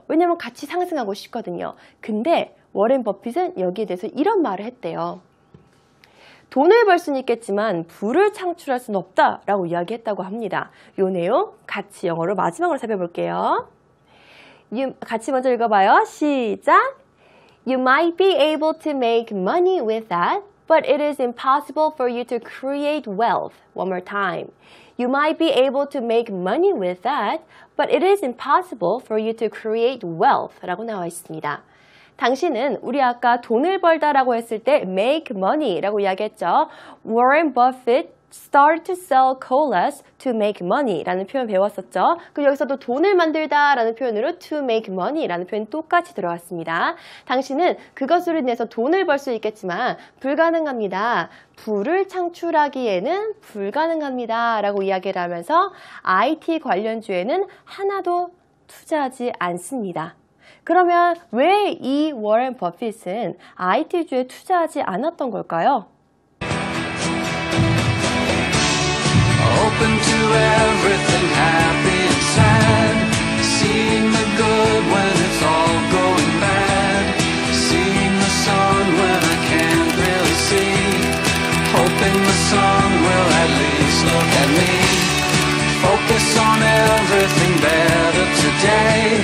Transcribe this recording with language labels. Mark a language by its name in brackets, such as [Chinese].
[Korean] 왜냐면 같이 상승하고 싶거든요. 근데 워렌 버핏은 여기에 대해서 이런 말을 했대요. 돈을 벌 수는 있겠지만 부를 창출할 수는 없다라고 이야기했다고 합니다. 이 내용 같이 영어로 마지막으로 살펴볼게요. 같이 먼저 읽어봐요. 시작! [English] You might be able to make money with that, but it is impossible for you to create wealth. One more time. You might be able to make money with that, but it is impossible for you to create wealth. [Korean] 라고 나와 있습니다. 당신은 우리 아까 돈을 벌다라고 했을 때 [English] make money [Korean] 라고 이야기했죠. [English] Warren Buffett started to sell colas to make money [Korean] 라는 표현 배웠었죠. 그리고 여기서도 돈을 만들다라는 표현으로 [English] to make money [Korean] 라는 표현이 똑같이 들어갔습니다. 당신은 그것으로 인해서 돈을 벌 수 있겠지만 불가능합니다. 부를 창출하기에는 불가능합니다. 라고 이야기를 하면서 IT 관련주에는 하나도 투자하지 않습니다. 그러면 왜 이 워렌 버핏은 IT주에 투자하지 않았던 걸까요? [English] Open to everything, happy and sad. Seeing the good when it's all going bad. Seeing the sun when I can't really see. Hoping the sun will at least look at me. Focus on everything better today.